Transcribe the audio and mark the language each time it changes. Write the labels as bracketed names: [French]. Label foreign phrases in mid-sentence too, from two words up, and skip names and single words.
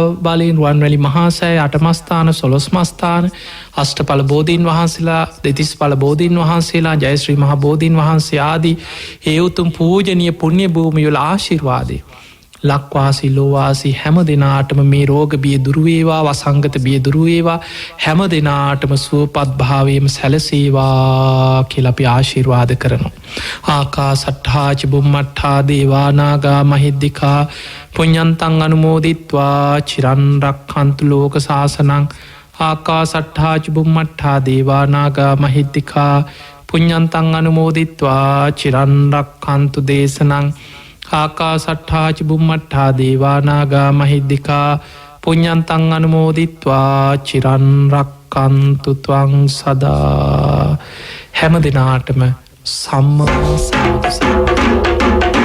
[Sinhala] බලයෙන් රුවන්වැලි මහා සෑය අටමස්ථාන සොළොස්මස්ථාන අෂ්ටඵල බෝධීන් වහන්සේලා දෙතිස් පල බෝධීන් වහන්සේලා ජයශ්‍රී මහ බෝධීන් වහන්සේ ආදී ඒ උතුම් පූජනීය පුණ්‍ය භූමියවල ආශිර්වාදය ලක්වාසි ලෝවාසි හැම දෙනාටම මේ රෝග බිය දුරුවේවා වසංගත බිය දුරුවේවා හැම දෙනාටම සුවපත් භාවයම සැලසේවා කියලා අපි ආශිර්වාද කරනවා. [Pali] ආකා සට්හාච බුම්මට්ඨා දේවානාගා මහිද්දිකා පුඤ්ඤන්තං අනුමෝදිත්වා චිරන් රක්ඛන්තු ලෝක සාසනං. ආකා සට්හාච බුම්මට්ඨා දේවානාගා මහිද්දිකා පුඤ්ඤන්තං අනුමෝදිත්වා චිරන් රක්ඛන්තු දේශනං. ආකා සට්ඨාච බුම්මට්ඨා දේවානාගා මහිද්දිකා පුඤ්ඤන්තං අනුමෝදිත්වා චිරන් රක්ඛන්තු ත්වං සදා. [Sinhala] හැම දිනාටම සම්මා සම්බුදු සරණයි.